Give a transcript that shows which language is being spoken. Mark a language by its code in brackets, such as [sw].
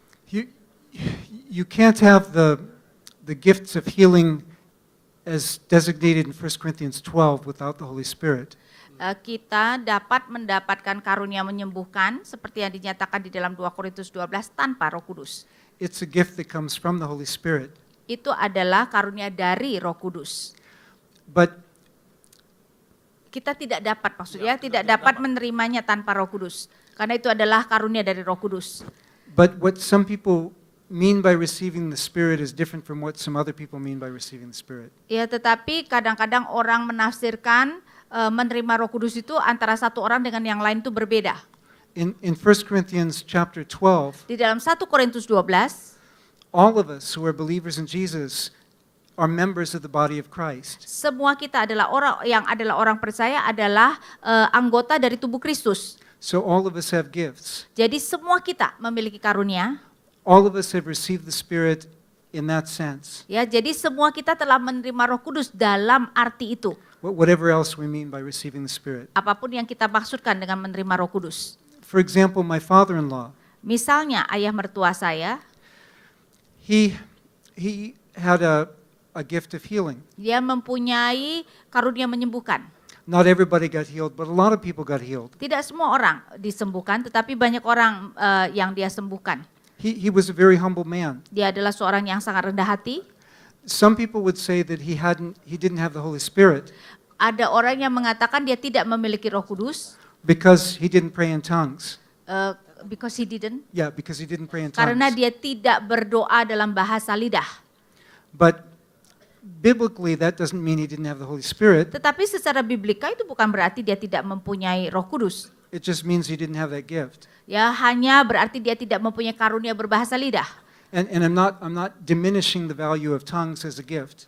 [en] You can't have the gifts of healing as designated in 1 Corinthians 12 without the Holy Spirit. [id] Kita dapat mendapatkan karunia menyembuhkan seperti yang dinyatakan di dalam 2 Korintus 12 tanpa Roh Kudus. [en] It's a gift that comes from the Holy Spirit. [id] Itu adalah karunia dari Roh Kudus. [en] But [id] Kita tidak dapat, maksudnya tidak dapat menerimanya tanpa Roh Kudus. Karena itu adalah karunia dari Roh Kudus. [en] what some people mean by receiving the Spirit is different from what some other people mean by receiving the Spirit. [id] Ya, tetapi kadang-kadang orang menafsirkan menerima Roh Kudus itu antara satu orang dengan yang lain itu berbeda. [en] In 1 Corinthians chapter 12, [id] Di dalam 1 Korintus 12, [en] all of us who are believers in Jesus are members of the body of Christ. [id] semua kita adalah orang percaya adalah anggota dari tubuh Kristus. [en] So all of us have gifts. [id] Jadi semua kita memiliki karunia. [en] All of us have received the Spirit in that sense. [id] Ya, jadi semua kita telah menerima Roh Kudus dalam arti itu. [en] Whatever else we mean by receiving the Spirit. [id] Apapun yang kita maksudkan dengan menerima Roh Kudus. [en] For example, my father-in-law, [id] Misalnya ayah mertua saya, [en] he had a gift of healing. [id] dia mempunyai karunia menyembuhkan. [en] Not everybody got healed, but a lot of people got healed. [id] Tidak semua orang disembuhkan, tetapi banyak orang yang dia sembuhkan. [en] He was a very humble man. [id] Dia adalah seorang yang sangat rendah hati. [en] Some people would say that he didn't have the Holy Spirit [id] Ada orang yang mengatakan dia tidak memiliki Roh Kudus [en] because he didn't pray in tongues. because he didn't. Yeah, because he didn't pray in [id] Karena [en] tongues. [id] dia tidak berdoa dalam bahasa lidah. [en] But biblically, that doesn't mean he didn't have the Holy Spirit. [id] Tetapi secara biblika itu bukan berarti dia tidak mempunyai Roh Kudus. [en] It just means he didn't have that gift. [id] Ya, hanya berarti dia tidak mempunyai karunia berbahasa lidah. [en] And I'm not diminishing the value of tongues as a gift.